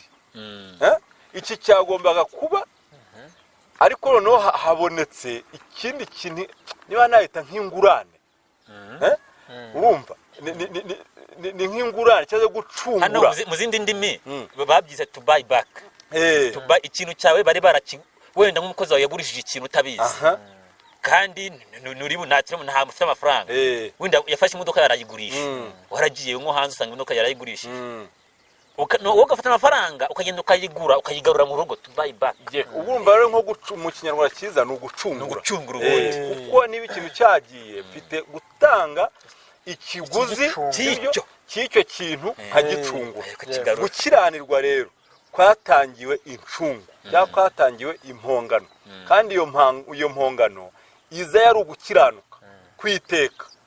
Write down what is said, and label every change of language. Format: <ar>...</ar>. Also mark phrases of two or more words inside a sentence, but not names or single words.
<rw>Iki cyagombaga kuba, ariko noneho habonetse ikindi kintu, niba nahita nk'ingurane. Urumva ni nk'ingurane cyangwa gucungura. Hano mu zindi ndimi babyize</rw> <en>to buy back.</en> <rw>Ikintu cyawe bari wenda nk'umukozi wawe yagurishije ikintu utabizi, kandi nta mufite amafaranga, wenda yafashe imodoka yarayigurisha, waragiye nko hanze usanga imodoka yarayigurisha, wowe ugafata amafaranga ukagenda ukayigura ukayigarura mu rugo,</rw> <en>to buy back.</en> <rw>Urumva rero nko mu Kinyarwanda cyiza ni ugucungura. Kuko niba ikintu cyagiye mfite gutanga ikiguzi cy'icyo kintu nkagicungura. Gukiranirwa rero kwatangiwe incungu, cyangwa kwatangiwe impongano, kandi iyo mpongano iza yari ugukiranuka kwiteka.</rw>